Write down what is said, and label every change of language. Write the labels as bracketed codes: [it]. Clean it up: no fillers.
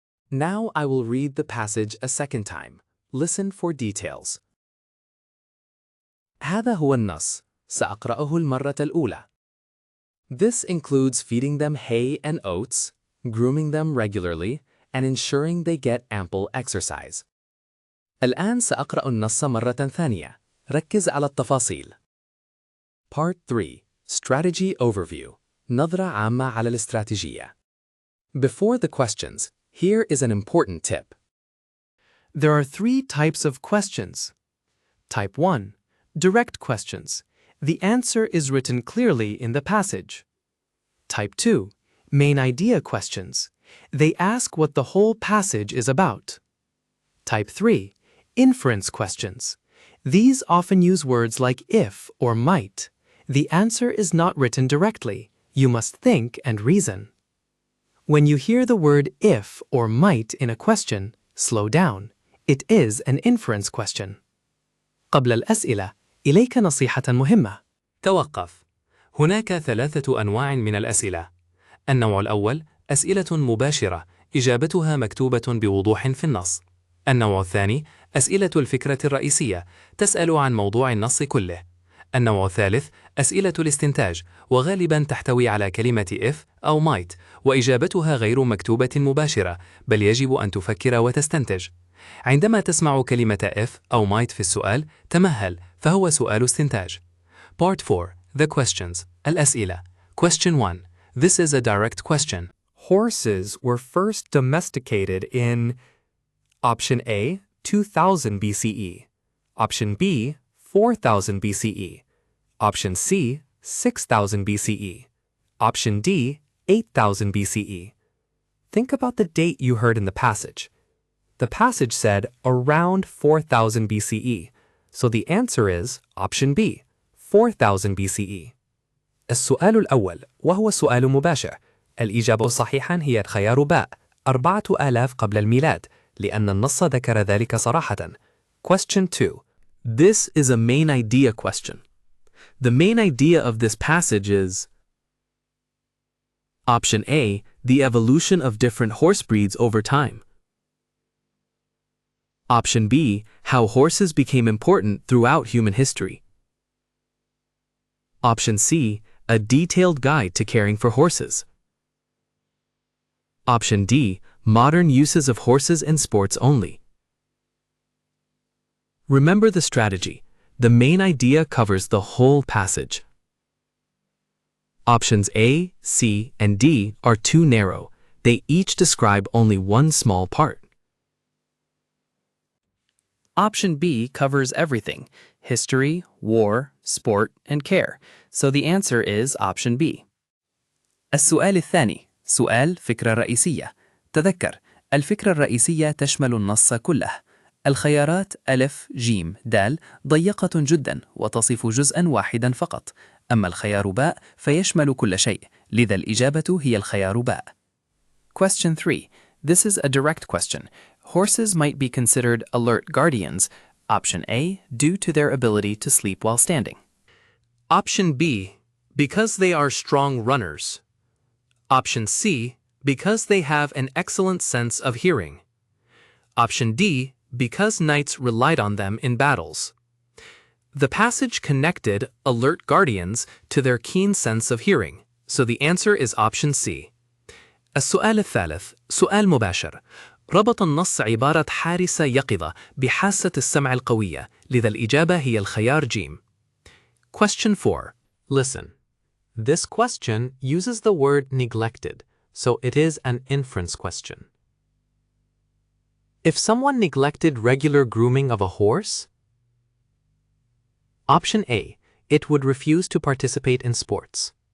[en] Now I will read the passage a second time. Listen for details. [ar] هذا هو النص. سأقرأه المرة الأولى. [en] This includes feeding them hay and oats, grooming them regularly, and ensuring they get ample exercise. [ar] الآن سأقرأ النص مرة ثانية. ركز على التفاصيل. [en] Part 3. Strategy Overview. [ar] نظرة عامة على الاستراتيجية. [en] Before the questions, here is an important tip. There are 3 types of questions. Type 1. Direct questions. The answer is written clearly in the passage. Type 2. Main idea questions. They ask what the whole passage is about. Type 3. Inference questions. These often use words like if or might. The answer is not written directly. You must think and reason. When you hear the word if or might in a question, slow down. It is an inference question. [ar] قبل الأسئلة إليك نصيحة مهمة. توقف. هناك 3 أنواع من الأسئلة. النوع الأول أسئلة مباشرة، إجابتها مكتوبة بوضوح في النص. النوع الثاني أسئلة الفكرة الرئيسية، تسأل عن موضوع النص كله. النوع الثالث أسئلة الاستنتاج، وغالباً تحتوي على كلمة if أو might، وإجابتها غير مكتوبة مباشرة، بل يجب أن تفكر وتستنتج. عندما تسمع كلمة if أو might في السؤال، تمهل، فهو سؤال استنتاج. [en] Part 4. The questions. [ar] الأسئلة. [en] Question 1. This is a direct question. Horses were first domesticated in Option A, 2000 BCE. Option B, 4000 BCE. Option C, 6000 BCE. Option D, 8000 BCE. Think about the date you heard in the passage. The passage said around 4000 BCE, so the answer is Option B, 4000 BCE. [ar] السؤال الأول وهو سؤال مباشر. الإجابة صحيحاً هي الخيار باء 4000 قبل الميلاد، لأن النص ذكر ذلك صراحة. [en] Question 2. This is a main idea question. The main idea of this passage is Option A, the evolution of different horse breeds over time. Option B, how horses became important throughout human history. Option C, a detailed guide to caring for horses. Option D. Modern uses of horses in sports only. Remember the strategy. The main idea covers the whole passage. Options A, C, and D are too narrow. They each describe only one small part. Option B covers everything: history, war, sport, and care. So the answer is option B. [ar] السؤال الثاني، سؤال فكرة رئيسية. تذكر، الفكرة الرئيسية تشمل النص كله. الخيارات ألف، جيم، دال ضيقة جدا وتصف جزءا واحدا فقط. أما الخيار باء فيشمل كل شيء، لذا الإجابة هي الخيار باء. [en] Question 3. This is a direct question. Horses might be considered alert guardians. Option A, due to their ability to sleep while standing. Option B, because they are strong runners. Option C, because they have an excellent sense of hearing. Option D, because knights relied on them in battles. The passage connected alert guardians to their keen sense of hearing, so the answer is option C. [ar] السؤال الثالث سؤال مباشر. ربط النص عبارة حارسة يقظة بحاسة السمع القوية، لذا الإجابة هي الخيار جيم. [en] Question 4. Listen. This question uses the word neglected, so it is an inference question. If someone neglected regular grooming of a horse, option A, it would refuse to participate in sports.